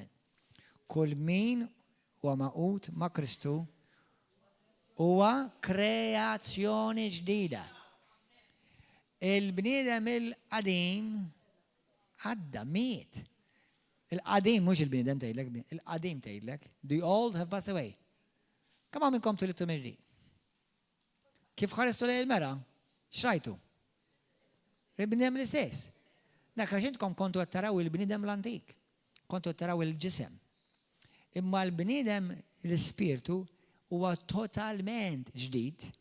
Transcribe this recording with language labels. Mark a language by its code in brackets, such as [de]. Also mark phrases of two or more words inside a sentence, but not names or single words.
[mt] Kull min huwa maqut ma' Kristu huwa kreazzjoni ġdida. Il-bniedem il-qadim għadda miet. Il-qadim mhux il-bniedem tgħidlek, il-qadim tgħidlek. [en] The old have passed away. [mt] Kemm minnkom tulidtu mill-ġdid? Kif ħarestu lejn il-mera? Xrajtu? Il-bniedem l-istess. Dak għax intkom kontu qed taraw il-bniedem l-antik. Kontu qed taraw il-ġisem. Imma l-bniedem l-ispirtu huwa totalment ġdid.